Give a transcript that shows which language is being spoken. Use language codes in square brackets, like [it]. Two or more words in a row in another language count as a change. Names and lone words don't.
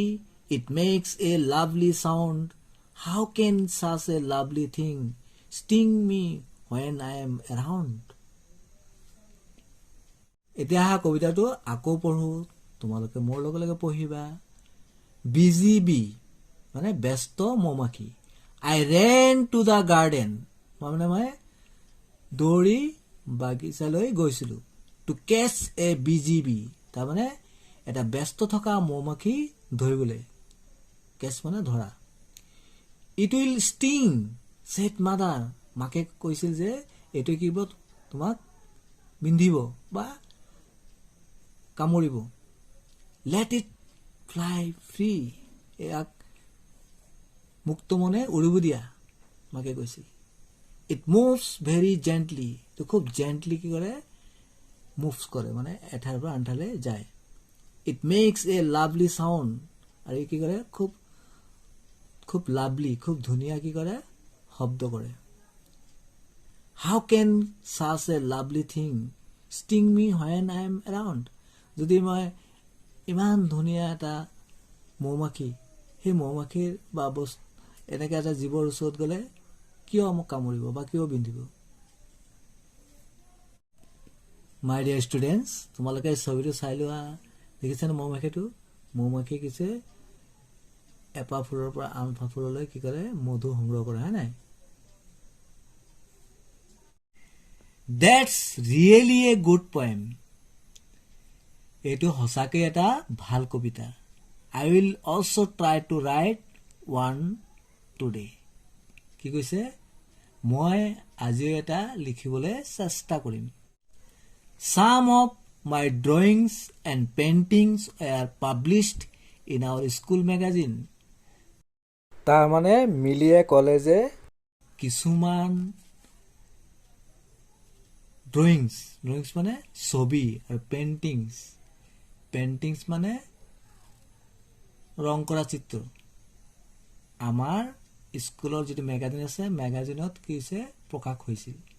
[en] It makes a lovely sound. How can such a lovely thing sting me when I am around? [as] এতিয়া কবিতাটো আকৌ পঢ়ো তোমালোকে মোৰ লগে লগে পঢ়িবা BGB মানে ব্যস্ত মৌমাখি [en] I ran to the garden [as] মানে মই দৌৰি বাগিচালৈ গৈছিলো [en] to catch a BGB [as] তাৰমানে এটা ব্যস্ত থকা মৌমাখি ধৰিবলৈ কেছ মানে ধৰা [en] It will sting said mother [as] মাকে কৈছিল যে এটো কিব তোমাক বিন্ধিব বা কামুৰিব [en] Let it fly free [as] এক মুক্ত মনে উৰিব দিয়া মাকে কৈছিল [en] It moves very gently [as] তো খুব জেন্টলি কি কৰে মুভস কৰে মানে এঠাইৰ পৰা আনঠাইলৈ যায় [en] It makes a lovely sound. [as] আৰু কি কৰে খুব লাভলি খুব ধুনিয়া কি কৰে শব্দ কৰে [en] How can such a lovely thing sting me when I am around? [as] যদি মই ইমান ধুনিয়া এটা মৌমাখি সেই মৌমাখিৰ বা এনেকৈ এটা জীৱৰ ওচৰত গ'লে কিয় মোক কামুৰিব বা কিয় বিন্ধিব [en] My dear students [as] তোমালোকে ছবিটো চাই লোৱা দেখিছেনে মৌমাখি কিছে এপা ফুলৰ পৰা আন ফুললৈ কি কৰে মধু সংগ্ৰহ কৰে হয় নাই [en] That's really a good poem [as] এইটো হসাকে এটা ভাল কবিতা [en] I will also try to write one today [as] কি কৈছে মই আজি এটা লিখিবলৈ চেষ্টা কৰিম [en] Some of my drawings and paintings are published in our school magazine. [as] তাৰ মানে মিলিয়ে ক'লে যে কিছুমান drawings মানে ছবি আৰু paintings মানে ৰং কৰা চিত্ৰ আমাৰ স্কুলৰ যিটো মেগাজিন আছে মেগাজিনত কি হৈছে প্ৰকাশ হৈছিল